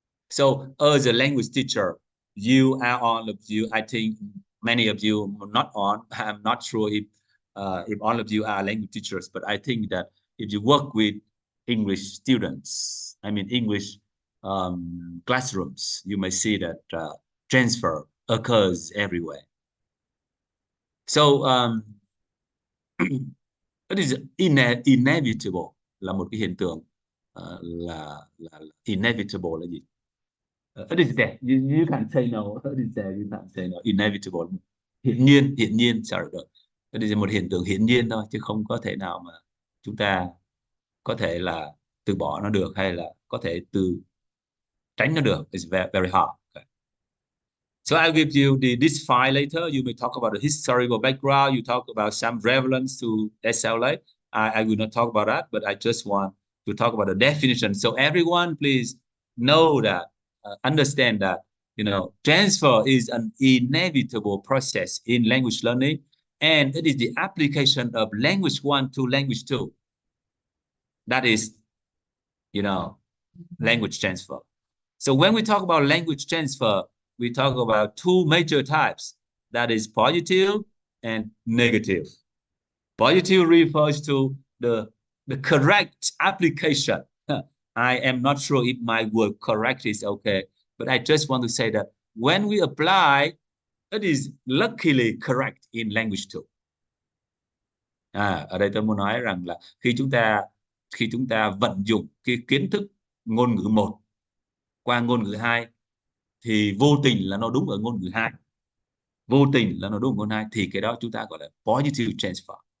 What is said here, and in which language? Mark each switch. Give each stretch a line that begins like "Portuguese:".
English: So as a language teacher, all of you, I think many of you are not on. I'm not sure if all of you are language teachers, but I think that if you work with English students, I mean English classrooms, you may see that transfer occurs everywhere. So it is inevitable,
Vietnamese: là một cái hiện tượng là inevitable là gì?
English: It is there. You can't say no. It is there. You can't say no. Inevitable.
Vietnamese: Hiển nhiên. Sorry.
English: It is
Vietnamese: một hiện tượng hiển nhiên thôi, chứ không có thể nào mà chúng ta có thể là từ bỏ nó được, hay là có thể tránh nó được.
English: It's very, very hard. Okay. So I'll give you this file later. You may talk about the historical background. You talk about some relevance to SLA. I will not talk about that, but I just want to talk about the definition. So everyone, please know that, understand that, you know, transfer is an inevitable process in language learning, and it is the application of language 1 to language 2. That is, you know, language transfer. So when we talk about language transfer, we talk about two major types. That is positive and negative. Positive refers to the correct application. I am not sure if my word correct is okay, but I just want to say that when we apply, it is luckily correct in language 2.
Vietnamese: Ở đây tôi muốn nói rằng là khi chúng ta vận dụng cái kiến thức ngôn ngữ 1 qua ngôn ngữ 2 thì vô tình là nó đúng ở ngôn ngữ 2. Vô tình là nó đúng ở ngôn ngữ 2 thì cái đó chúng ta gọi là positive transfer.